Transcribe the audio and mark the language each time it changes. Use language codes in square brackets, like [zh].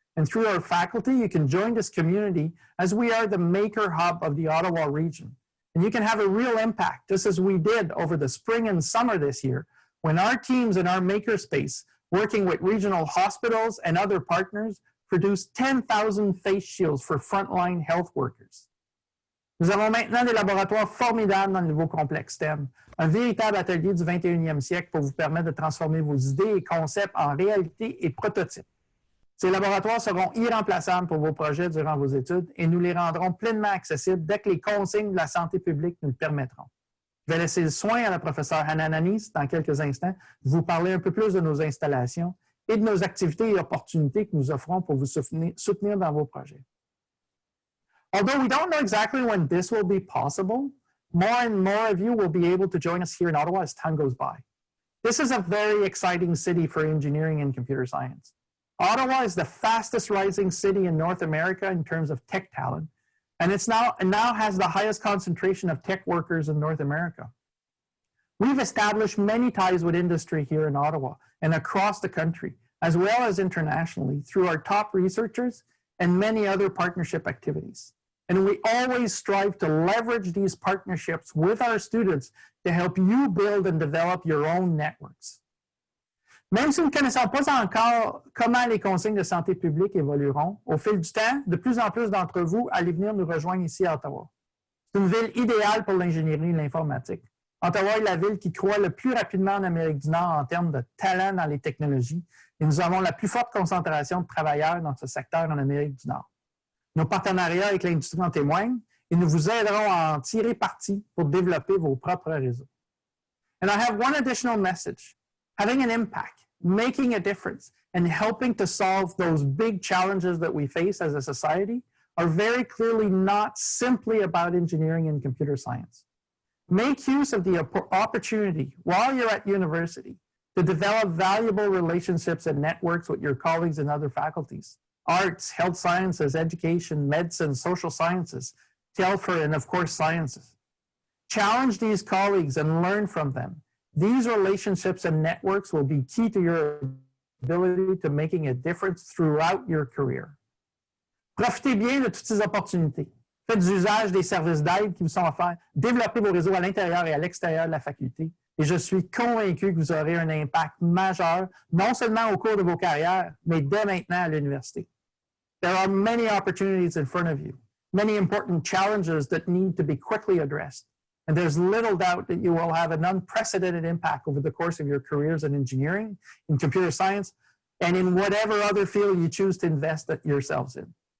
[en] And through our faculty, you can join this community as we are the maker hub of the Ottawa region. And you can have a real impact, just as we did over the spring and summer this year, when our teams in our makerspace, working with regional hospitals and other partners, produced 10,000 face shields for frontline health workers. [fr] Nous avons maintenant des laboratoires formidables dans le nouveau complexe STEM, un véritable atelier du 21e siècle pour vous permettre de transformer vos idées et concepts en réalité et prototypes. Ces laboratoires seront irremplaçables pour vos projets durant vos études et nous les rendrons pleinement accessibles dès que les consignes de la santé publique nous le permettront. Je vais laisser le soin à la professeure Hanan Anis dans quelques instants de vous parler un peu plus de nos installations et de nos activités et opportunités que nous offrons pour vous soutenir dans vos projets. [en] Although we don't know exactly when this will be possible, more and more of you will be able to join us here in Ottawa as time goes by. This is a very exciting city for engineering and computer science. Ottawa is the fastest rising city in North America in terms of tech talent, and it now has the highest concentration of tech workers in North America. We've established many ties with industry here in Ottawa and across the country, as well as internationally, through our top researchers and many other partnership activities. And we always strive to leverage these partnerships with our students to help you build and develop your own networks. [fr] Même si nous ne connaissons pas encore comment les consignes de santé publique évolueront, au fil du temps, de plus en plus d'entre vous allez venir nous rejoindre ici à Ottawa. C'est une ville idéale pour l'ingénierie et l'informatique. Ottawa est la ville qui croît le plus rapidement en Amérique du Nord en termes de talent dans les technologies et nous avons la plus forte concentration de travailleurs dans ce secteur en Amérique du Nord. Nos partenariats avec l'industrie en témoignent et nous vous aiderons à en tirer parti pour développer vos propres réseaux. [en] And I have one additional message. Having an impact, making a difference, and helping to solve those big challenges that we face as a society are very clearly not simply about engineering and computer science. Make use of the opportunity while you're at university to develop valuable relationships and networks with your colleagues in other faculties. Arts, health sciences, education, medicine, social sciences, TELFR, and of course, sciences. Challenge these colleagues and learn from them. These relationships and networks will be key to your ability to making a difference throughout your career. [fr] Profitez bien de toutes ces opportunités. Faites usage des services d'aide qui vous sont offerts. Développez vos réseaux à l'intérieur et à l'extérieur de la faculté. Et je suis convaincu que vous aurez un impact majeur, non seulement au cours de vos carrières, mais dès maintenant à l'université. [en] There are many opportunities in front of you, many important challenges that need to be quickly addressed. And there's little doubt that you will have an unprecedented impact over the course of your careers in engineering, in computer science, and in whatever other field you choose to invest yourselves in.